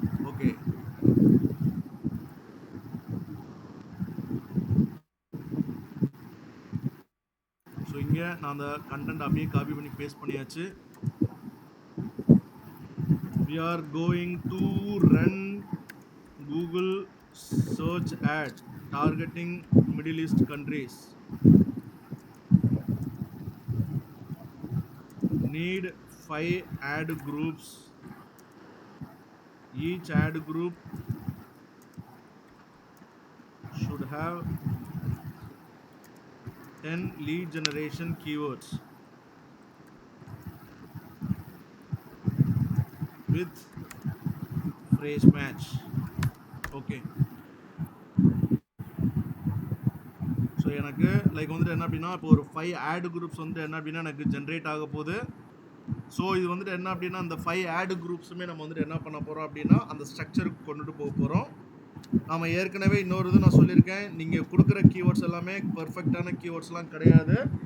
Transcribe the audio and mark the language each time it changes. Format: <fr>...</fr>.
<en>Okay.</en> <ta>So இங்கே நான் அந்த கண்டென்ட் அப்படியே காப்பி பண்ணி பேஸ்ட் பண்ணியாச்சு.</ta> <en>we are going to run Google search ad targeting Middle East countries. Need 5 ad groups. Each ad group should have 10 lead generation keywords with phrase match. Okay.</en> <ta>So எனக்கு like வந்துட்டு என்ன அப்படின்னா இப்போ ஒரு 5 add groups வந்துட்டு என்ன அப்படின்னா எனக்கு ஜென்ரேட் ஆக போகுது. ஸோ இது வந்துட்டு என்ன அப்படின்னா அந்த 5 ஆட் குரூப்ஸுமே நம்ம வந்துட்டு என்ன பண்ண போகிறோம் அப்படின்னா அந்த ஸ்ட்ரக்சருக்கு கொண்டுட்டு போக போகிறோம். நாம் ஏற்கனவே இன்னொரு இது நான் சொல்லியிருக்கேன். நீங்கள் கொடுக்குற கீவேர்ட்ஸ் எல்லாமே பர்ஃபெக்டான கீவேர்ட்ஸ்லாம் கிடையாது.</ta>